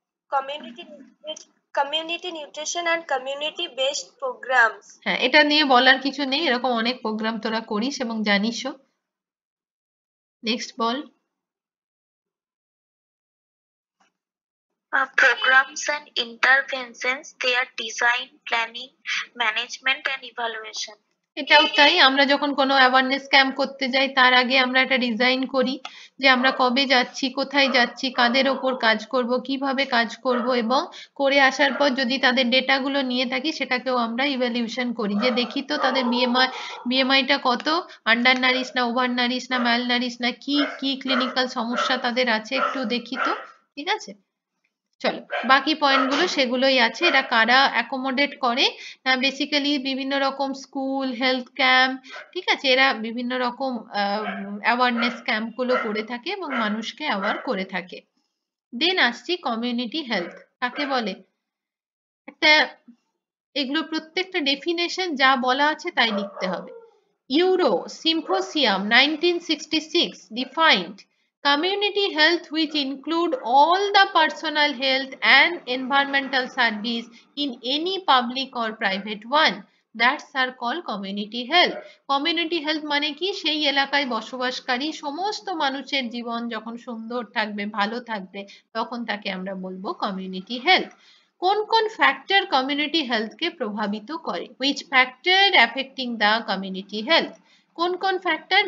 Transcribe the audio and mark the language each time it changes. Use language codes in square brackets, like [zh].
[en] Community community nutrition and community based programs. [bn] হ্যাঁ, এটা নিয়ে বলার কিছু নেই, এরকম অনেক প্রোগ্রাম তোরা করিস এবং জানিসও। Next ball. [en] Programs and interventions, their design, planning, management, and evaluation. [bn] এটাও তাই, আমরা যখন কোনো অ্যাওয়ারনেস ক্যাম্প করতে যাই তার আগে আমরা একটা ডিজাইন করি যে আমরা কবে যাচ্ছি, কোথায় যাচ্ছি, কাদের ওপর কাজ করব, কিভাবে কাজ করব, এবং করে আসার পর যদি তাদের ডেটাগুলো নিয়ে থাকি সেটাকেও আমরা ইভ্যালুয়েশন করি, যে দেখি তো তাদের বিএমআইটা কত, আন্ডার নারিশ না ওভার নারিশ না ম্যাল নারিশ না কি কি ক্লিনিক্যাল সমস্যা তাদের আছে একটু দেখি তো। ঠিক আছে, চলো বাকি পয়েন্টগুলো সেগুলোই আছে। এরা কারা অ্যাকোমোডেট করে না, বেসিক্যালি বিভিন্ন রকম স্কুল হেলথ ক্যাম্প, ঠিক আছে, এরা বিভিন্ন রকম অ্যাওয়ারনেস ক্যাম্পগুলো করে থাকে এবং মানুষকে অ্যাওয়ার করে থাকে। দেন আসছি কমিউনিটি হেলথ কাকে বলে। একটা এগুলো প্রত্যেকটা ডেফিনেশন যা বলা আছে তাই লিখতে হবে। [en] Euro Symposium 1966 defined community health, which include all the personal health and environmental service in any public or private one. That's are called community health. [bn] Community health মানে কি? সেই এলাকায় বসবাসকারী সমস্ত মানুষের জীবন যখন সুন্দর থাকবে, ভালো থাকবে, তখন তাকে আমরা বলবো কমিউনিটি হেলথ। কোন কোন ফ্যাক্টর কমিউনিটি হেলথকে প্রভাবিত করে? [en] Which factor affecting the community health? [bn] কোন কোন ফ্যাক্টর?